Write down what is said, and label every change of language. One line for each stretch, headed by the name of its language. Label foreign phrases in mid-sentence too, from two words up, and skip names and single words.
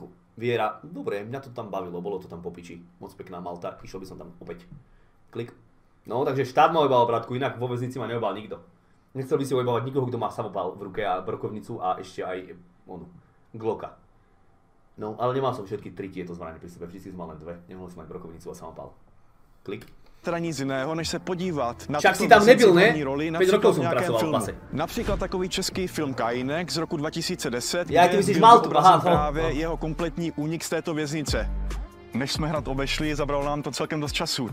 Slovak: Viera, dobre, mňa to tam bavilo, bolo to tam po piči. Moc pekná Malta, išiel by som tam opäť. Klik. No, takže štát ma ojebal, bratku, inak vo väznici ma neojebal nikto. Nechcel by si ojebávať nikoho, kto má samopal v ruke a brokovnicu a ešte aj Glocka. No, ale nemal som všetky 3 tieto zbraně pri sebe, vždy som mal len 2. Nemohol som mať brokovnicu a samopal. Klik.
Czech: Teda nic jiného, než se podívat na však si tam nebyl, ne? roli,
Slovak: 5 rokov som
Czech: nějakém
Slovak: pracoval v
Czech: filmu.
Slovak: pase.
Czech: Například takový český film Kajínek z roku 2010, ty myslíš Maltu, aha, právě jeho kompletní únik z této věznice. Než jsme hrad obešli, zabralo nám to celkem dost času.